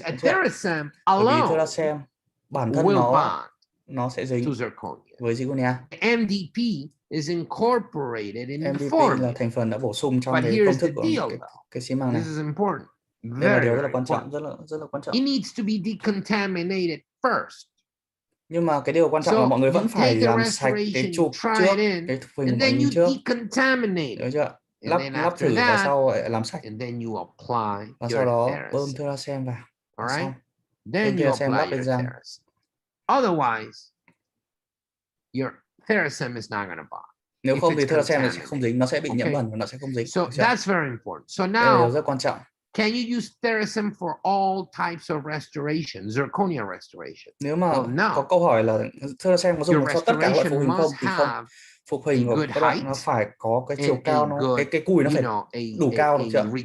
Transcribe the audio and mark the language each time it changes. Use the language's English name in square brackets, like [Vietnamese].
[Vietnamese] Bởi vì Theracem bản thân nó sẽ dính với zirconia. [English] MDP is incorporated in MDP the formula. [Vietnamese] là thành phần đã bổ sung trong cái công thức của cái xi măng này. [English] This is important. [Vietnamese] Đây là điều rất là quan trọng, rất là quan trọng. [English] It needs to be decontaminated first. [Vietnamese] Nhưng mà cái điều quan trọng là mọi người vẫn phải làm sạch cái chụp trước, cái phình của mình trước. Được chưa? Lắp thử và sau làm sạch. Và sau đó bơm Theracem vào. Xong. [English] Then you apply your Theracem. Otherwise, your Theracem is not going to bond. [Vietnamese] Nếu không thì Theracem nó sẽ không dính, nó sẽ bị nhiễm bẩn và nó sẽ không dính. [English] So that's very important. So [Vietnamese] đây là [English] now, [Vietnamese] điều rất quan trọng. [English] Can you use Theracem for all types of restoration, zirconia restoration? [Vietnamese] Nếu mà có câu hỏi là Theracem có dùng cho tất cả loại phục hình không thì không. Phục hình của các bạn nó phải có cái chiều cao, cái cùi nó phải đủ cao, được chưa?